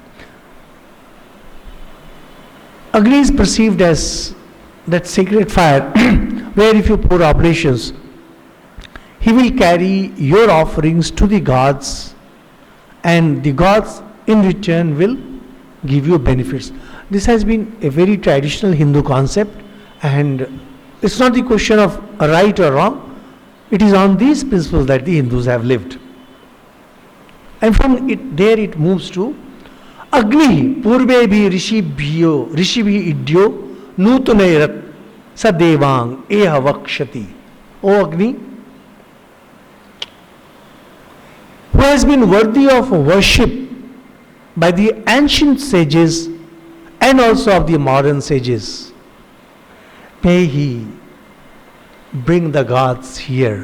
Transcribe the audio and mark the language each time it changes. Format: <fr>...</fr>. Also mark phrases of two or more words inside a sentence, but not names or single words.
<en>Agni is perceived as that sacred fire where if you pour oblations, he will carry your offerings to the gods and the gods in return will give you benefits. This has been a very traditional Hindu concept, and it's not the question of right or wrong. It is on these principles that the Hindus have lived. And from there it moves to</en> <sa>अग्नि पूर्वे भि ऋषिभि ईड्यो नूतनैरत सदेवं एह वक्षति.</sa> <en>O Agni, who has been worthy of worship by the ancient sages and also of the modern sages, may he bring the gods here.</en>